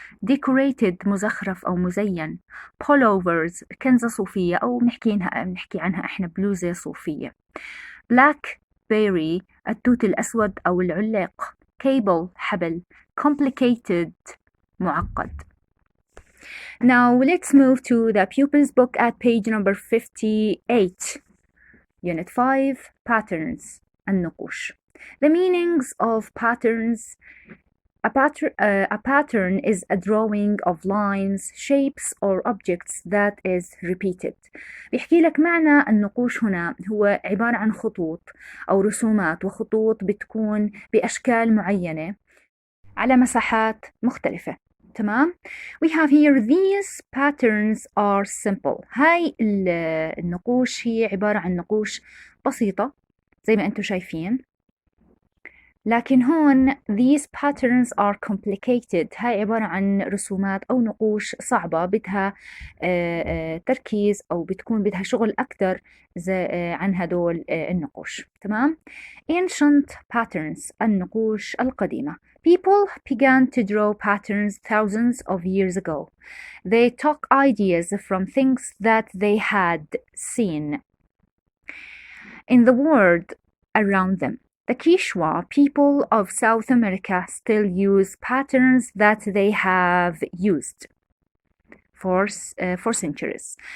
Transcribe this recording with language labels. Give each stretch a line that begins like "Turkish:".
Arabic: decorated مزخرف أو مزين. pullovers كنزة صوفية أو بنحكي عنها إحنا بلوزة صوفية. blackberry التوت الأسود أو العلاق. cable حبل.
English: complicated معقد. Now let's move to the pupil's book at page number 58. Unit 5 Patterns النقوش. The meanings of patterns. A pattern is a drawing of lines, shapes or objects that is repeated.
Arabic: بيحكي لك معنى النقوش هنا هو عبارة عن خطوط أو رسومات، وخطوط بتكون بأشكال معينة على مساحات مختلفة.
English: تمام؟ We have here these patterns are simple.
Arabic: هاي النقوش هي عبارة عن نقوش بسيطة زي ما أنتم شايفين، لكن هون
English: these patterns are complicated.
Arabic: هاي عبارة عن رسومات أو نقوش صعبة بدها تركيز أو بتكون بدها شغل أكتر عن هدول النقوش. تمام؟ ancient patterns النقوش القديمة.
English: People began to draw patterns thousands of years ago. They took ideas from things that they had seen in the world around them. The Quechua people of South America still use patterns that they have used for centuries.